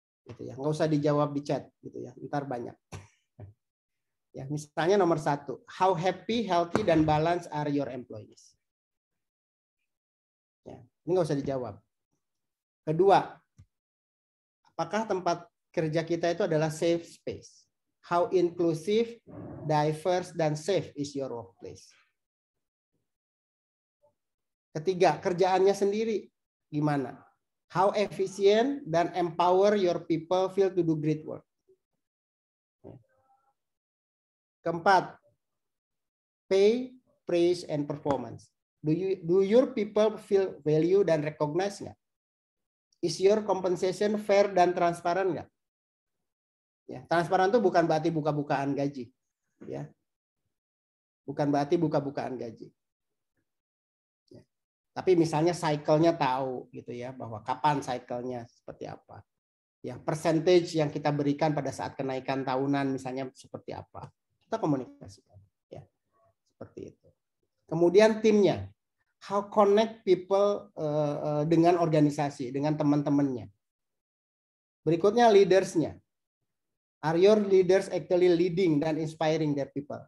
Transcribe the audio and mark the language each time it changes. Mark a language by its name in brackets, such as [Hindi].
[Indonesian] Gitu ya. Nggak usah dijawab di chat gitu ya. Ntar banyak. Ya, misalnya nomor 1, [English] how happy, healthy, dan balance are your employees? [Indonesian] Ya, ini nggak usah dijawab. Kedua, apakah tempat kerja kita itu adalah safe space? [English] How inclusive, diverse, dan safe is your workplace? [Indonesian] Ketiga, kerjaannya sendiri gimana? [English] How efficient dan empower your people feel to do great work? [Indonesian] Keempat, [English] pay, praise, and performance. Do your people feel value dan recognize nggak? Is your compensation fair [Indonesian] dan transparan nggak? Ya, transparan itu bukan berarti buka-bukaan gaji, ya. Bukan berarti buka-bukaan gaji. Ya. Tapi misalnya cycle-nya tahu gitu ya, bahwa kapan cycle-nya seperti apa. Ya, percentage yang kita berikan pada saat kenaikan tahunan misalnya seperti apa. Kita komunikasikan ya seperti itu. Kemudian timnya, [English] how connect people [Indonesian] dengan organisasi, dengan teman-temannya. [English] Berikutnya leadersnya, are your leaders actually leading dan inspiring their people?